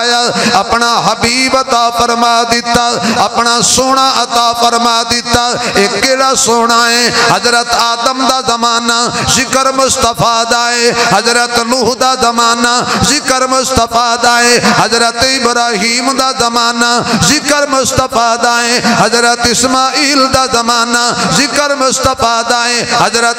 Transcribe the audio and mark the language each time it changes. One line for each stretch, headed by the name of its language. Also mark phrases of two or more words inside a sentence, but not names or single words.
Punjabi: اپنا حبیب عطا فرما دیتا، اپنا سونا عطا فرما دیتا۔ ایک کیڑا سونا ہے؟ حضرت آدم دا زمانہ ذکر مصطفیٰ دائے، حضرت نوح دا زمانہ ذکر مصطفیٰ دائے، حضرت ابراہیم دا زمانہ ذکر مصطفیٰ دائے، حضرت اسماعیل دا زمانہ ذکر مصطفیٰ دائے، حضرت